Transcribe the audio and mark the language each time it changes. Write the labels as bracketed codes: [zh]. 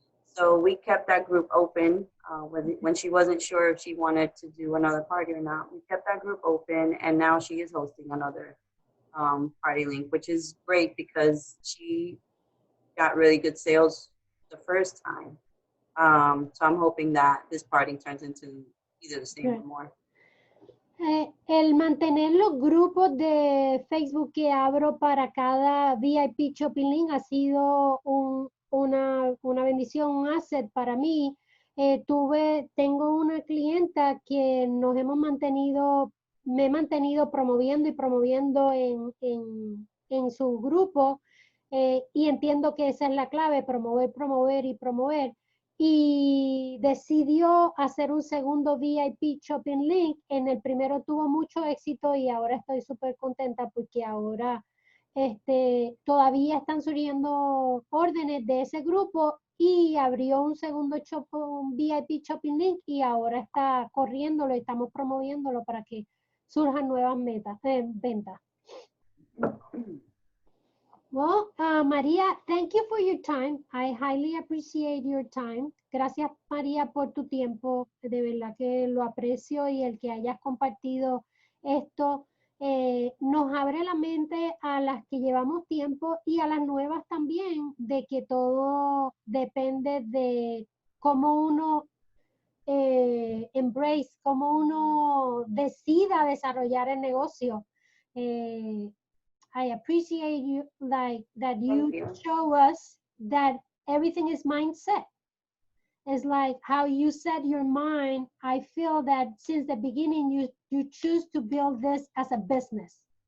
[en] So we kept that group open when she wasn't sure if she wanted to do another party or not. We kept that group open, and now she is hosting another party link, which is great because she got really good sales the first time. So I'm hoping that this party turns into either the same or more. [es] El mantener los grupos de Facebook que abro para cada VIP Shopping Link ha sido una bendición, un asset para mí. Tengo una clienta que me he mantenido promoviendo y promoviendo en su grupo, y entiendo que esa es la clave, promover, promover y promover. Y decidió hacer un segundo VIP Shopping Link. En el primero tuvo mucho éxito y ahora estoy súper contenta porque ahora todavía están surgiendo órdenes de ese grupo y abrió un segundo un VIP Shopping Link y ahora está corriéndolo y estamos promoviéndolo para que surjan nuevas ventas. [en] Well, Maria, thank you for your time. I highly appreciate your time. [es] Gracias, María, por tu tiempo. De verdad que lo aprecio, y el que hayas compartido esto nos abre la mente a las que llevamos tiempo y a las nuevas también, de que todo depende de cómo uno cómo uno decida desarrollar el negocio. [en] I appreciate you, like that you show us that everything is mindset. It's like how you set your mind. I feel that since the beginning, you choose to build this as a business.